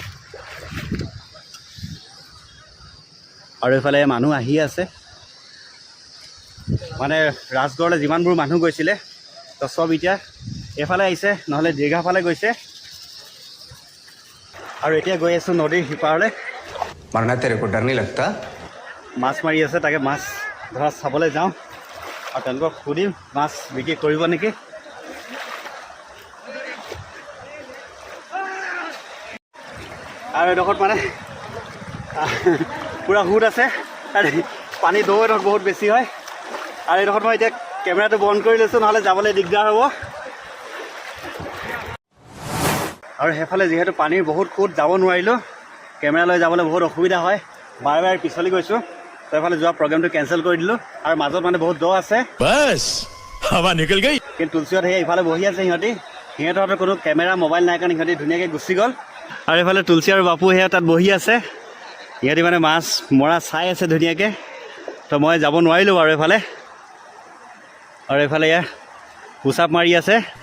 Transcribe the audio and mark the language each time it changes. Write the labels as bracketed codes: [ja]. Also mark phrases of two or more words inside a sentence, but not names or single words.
[as] আৰু এইফালে মানুহ আহি আছে, মানে ৰাজগড়লৈ যিমানবোৰ মানুহ গৈছিলে তো চব এতিয়া এইফালে আহিছে, নহ'লে দীৰ্ঘা ফালে গৈছে। আৰু এতিয়া গৈ আছোঁ নদীৰ সিপাৰলৈ। [hi] मरना तेरे को डर नहीं लगता? [as] মাছ মাৰি আছে, তাকে মাছ ধৰা চাবলৈ যাওঁ আৰু তেওঁলোকক সুধিম মাছ বিক্ৰী কৰিব নেকি। আৰু এডোখৰত মানে পূৰা সোঁত আছে, আৰু পানী দ এডোখৰত বহুত বেছি হয়। আৰু এইডোখৰত মই এতিয়া কেমেৰাটো বন্ধ কৰি লৈছোঁ, নহ'লে যাবলৈ দিগদাৰ হ'ব। আৰু সেইফালে যিহেতু পানীৰ বহুত সোঁত, যাব নোৱাৰিলোঁ, কেমেৰা লৈ যাবলৈ বহুত অসুবিধা হয়, বাৰে বাৰে পিছলি গৈছোঁ। তো এইফালে যোৱা প্ৰগ্ৰেমটো কেঞ্চেল কৰি দিলোঁ। আৰু মাজত মানে বহুত দ আছে, [hi] बस हवा निकल गई। [as] কিন্তু তুলসীহঁত সেই ইফালে বহি আছে, সিহঁতৰ কোনো [en] camera mobile [as] নাই কাৰণে সিহঁতি ধুনীয়াকৈ গুচি গ'ল। আৰু এইফালে তুলসী আৰু বাপু সেয়া তাত বহি আছে, সিহঁতি মানে মাছ মৰা চাই আছে ধুনীয়াকৈ। তো মই যাব নোৱাৰিলোঁ বাৰু এইফালে। আৰু এইফালে এয়া পুচাপ মাৰি আছে।